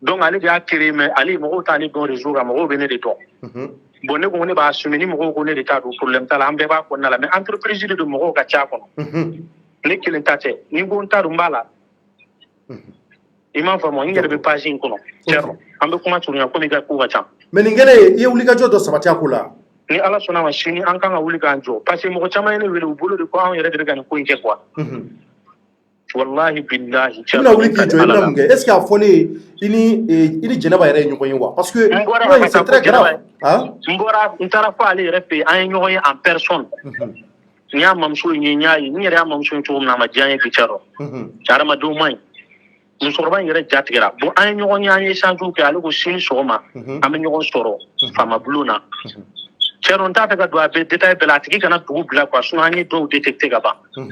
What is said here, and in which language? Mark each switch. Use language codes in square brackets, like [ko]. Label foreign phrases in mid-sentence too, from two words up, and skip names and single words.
[bm] donc ale de y'a créé mais ale mɔgɔw t'ale dɔn réseau kan mɔgɔw bɛ ne de dɔn bon ne ko ne b'a assumé ni mɔgɔw ko ne de t'a dɔn problème t'a la an bɛɛ b'a kɔnɔna la mais entreprise de mɔgɔw ka ca kɔnɔ ne kelen ta tɛ ni ko n t'a dɔn n b'a la i m'a faamu n yɛrɛ bɛ page in kɔnɔ Thierno an bɛ kuma surunya komi i ka ko ka ca mais nin kɛlen i ye wulikajɔ dɔ sabati a ko la ni ala sɔnna ma sini an kan ka wuli k'an jɔ [fr] parce que [bm] mɔgɔ caman ye ne wele u bolo de ko anw yɛrɛ de bɛ ka nin ko in kɛ quoi [ar] والله بالله [bm] i bɛna wuli k'i jɔ i bɛna mun kɛ [fr] est ce que [bm] a fɔlen i ni jɛnɛba yɛrɛ ye ɲɔgɔn ye wa [fr] parce que c'est très grave [bm] n taara fɔ ale yɛrɛ fɛ yen an ye ɲɔgɔn ye [fr] en personne [bm] n y'a mamuso ye n y'a ye n yɛrɛ y'a mamuso ye cogo min na a ma diya n ye bi cɛ dɔ hadamadenw man ɲi musokɔrɔba in yɛrɛ ja tigɛra bon an ye ɲɔgɔn ye an ye échange kɛ ale ko sini sɔgɔma an bɛ ɲɔgɔn sɔrɔ faama bulon na cɛ dɔ n t'a fɛ ka don a bɛɛ détail bɛɛ la a tigi kana dugu bila [fr] quoi sinon [bm] an ye dɔw détecté ka ban